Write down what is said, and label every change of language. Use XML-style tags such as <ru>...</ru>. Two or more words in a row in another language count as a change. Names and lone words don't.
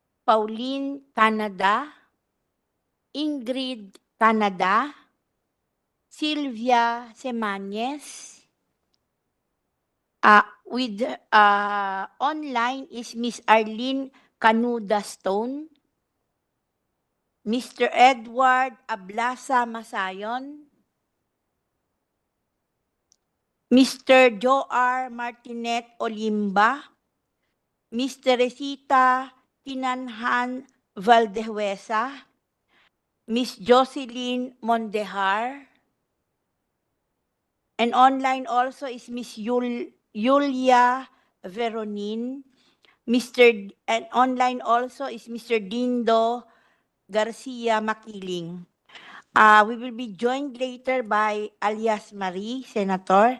<en>Pauline Canada, Ingrid Canada, Sylvia Semañez. With online is Miss Arlene Canuda Stone, Mr. Edward Ablasa Masayon, Mr. Joar Martinet Olimba, Miss Teresita Tinanhan Valdehuesa, Miss Jocelyn Mondejar, and online also is Miss Yulia Veronin, and online also is Mr. Dindo Garcia Makiling. We will be joined later by alias Marie, Senator.</en>